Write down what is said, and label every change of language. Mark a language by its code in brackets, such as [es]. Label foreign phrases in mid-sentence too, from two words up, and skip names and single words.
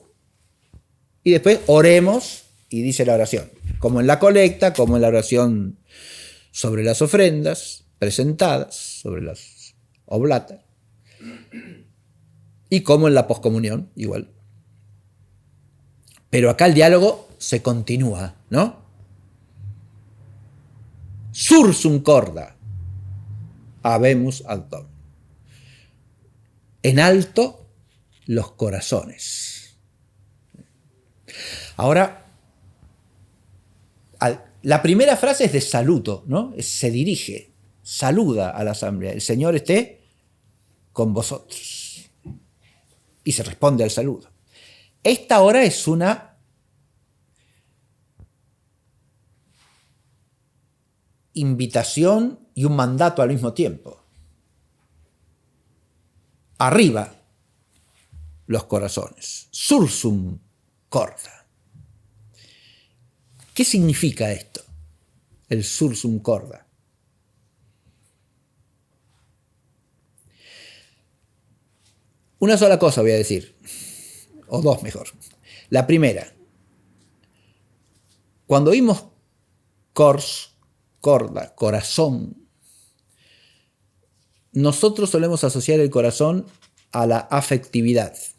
[es] Y después oremos, y dice la oración, como en la colecta, como en la oración sobre las ofrendas presentadas, sobre las oblatas, y como en la poscomunión, igual. Pero acá el diálogo se continúa, ¿no? [la] Sursum corda habemus ad Dominum. [es] En alto los corazones. Ahora, la primera frase es de saludo, ¿no? Se dirige, saluda a la asamblea: el Señor esté con vosotros. Y se responde al saludo. Esta ahora es una invitación y un mandato al mismo tiempo. Arriba los corazones. [la] Sursum corda. [es] ¿Qué significa esto? El [la] sursum corda. [es] Una sola cosa voy a decir, o dos mejor. La primera: cuando oímos [la] cors, corda, [es] corazón, nosotros solemos asociar el corazón a la afectividad.